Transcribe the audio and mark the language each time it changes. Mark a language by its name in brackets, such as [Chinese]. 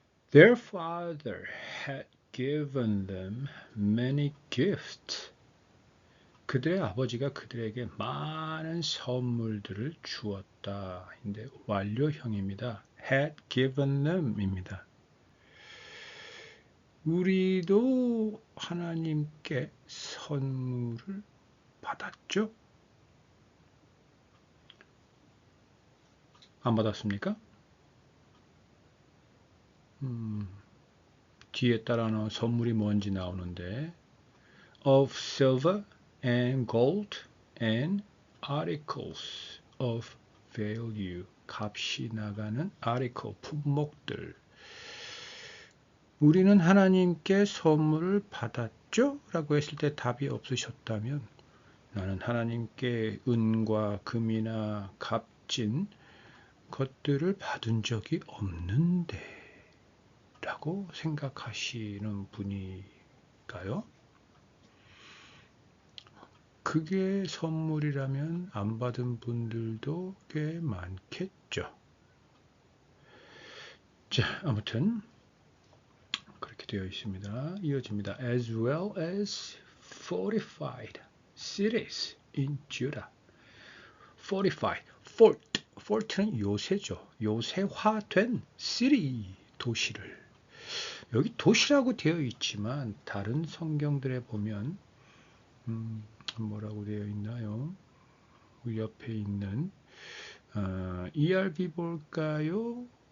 [English] Their father had given them many gifts. [Korean] 그들의 아버지가 그들에게 많은 선물들을 주었다. 근데 완료형입니다. had given them입니다. 우리도 하나님께 선물을 받았죠? 안 받았습니까? 뒤에 따라는 선물이 뭔지 나오는데 [English] of silver and gold and articles of value. [Korean] 값이 나가는 article, 품목들. 우리는 하나님께 선물을 받았죠? 라고 했을 때 답이 없으셨다면 나는 하나님께 은과 금이나 값진 것들을 받은 적이 없는데 라고 생각하시는 분일까요? 그게 선물이라면 안 받은 분들도 꽤 많겠죠. 자, 아무튼 그렇게 되어 있습니다. 이어집니다. [English] As well as fortified cities in Judah. [Korean] Fortified, fort는 요새죠. 요새화된 city, 도시를. 여기 도시라고 되어 있지만 다른 성경들에 보면 뭐라고 되어 있나요? 옆에 있는 ERV 볼까요?